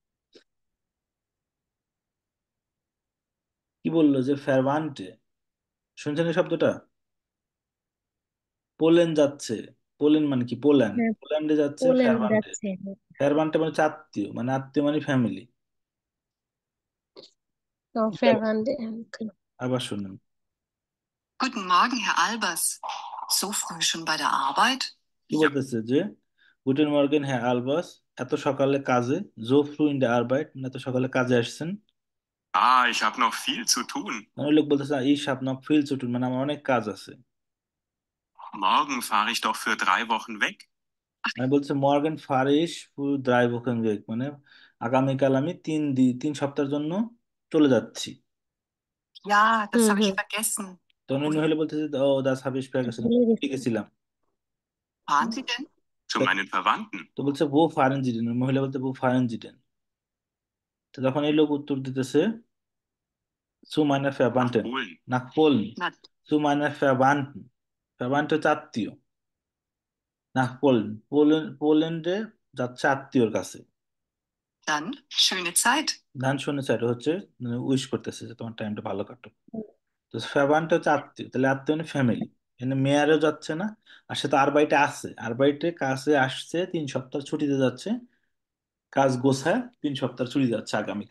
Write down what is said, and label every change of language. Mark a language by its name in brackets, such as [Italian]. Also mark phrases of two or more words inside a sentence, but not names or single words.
[Bangla] কি বললো যে ফেরবান্টে, শুনছেন এই শব্দটা? পোলেন যাচ্ছে। পোলেন মানে কি? পোল্যান্ড। হ্যাঁ, পোল্যান্ডে যাচ্ছে পোল্যান্ড ফেরবান্টে। যাচ্ছে। ফেরবান্টে মানে হচ্ছে আত্মীয়, মানে আত্মীয় মানে ফ্যামিলি। ফেয়ারহান্ডে। আবার শুনুন। [German] Guten Morgen, Herr Albers. So früh schon bei der Arbeit? [Bangla] কি বলতেছে যে [German] Guten Morgen [Bangla] হ্যাঁ আলবাস, এত সকালে কাজে, [German] So früh in der Arbeit [Bangla] মানে এত সকালে কাজে আসছেন। [German] Ah, ich habe noch viel zu tun. [Bangla] মানে ওই লোক বলতেছে এই [German] hab noch viel zu tun, [Bangla] মানে আমার অনেক কাজ আছে। [German] Morgen fahre ich doch für 3 Wochen weg. [Bangla] মানে বলছে [German] Morgen fahr ich [Bangla] পুরো ড্রাইভ ওখান ওয়েক, মানে আগামীকাল আমি 3 সপ্তাহের জন্য চলে যাচ্ছি। [German] Ja, das হুম habe ich হুম, vergessen. [Bangla] তো অন্য [German] Wohin [Bangla] হলে বলতেছে ও [German] das hab ich [Bangla] পেয়ে গেছে, ভুলে ঠিক গেছি। গেছিলাম। [German] fahren Sie denn? Zu meinen Verwandten. [Bangla] তো বলছে [German] Wo fahren Sie denn, [Bangla] মহিলা বলতে [German] Wo fahren Sie denn. [Bangla] তো তখন এই লোক উত্তর দিতেছে সু মানে [German] Nach [Bangla] ফ্যাবান্টেন, [German] Polen. Nach Polen. Na, [Bangla] সু মানে ফ্যাবান্টেন, ফ্যাবান্টে হচ্ছে আত্মীয়। [German] Nach Polen, [Bangla] পোল্যান্ডে যাচ্ছে আত্মীয়র কাছে। [German] dann schöne Zeit. dann schöne, [Bangla] এটা হচ্ছে উইশ করতেছে যে তোমার টাইমটা ভালো কাটুক। তো ফ্যাবানটা হচ্ছে আত্মীয়, তাহলে আত্মীয় মানে ফ্যামিলি। এখানে মেয়ারও যাচ্ছে না, আর সে তো আর বাড়িতে আছে, আর বাড়িতে কাছে আসছে, 3 সপ্তাহ ছুটিতে যাচ্ছে, কাজ গোছায় 3 সপ্তাহ ছুটি যাচ্ছে আগামীকাল।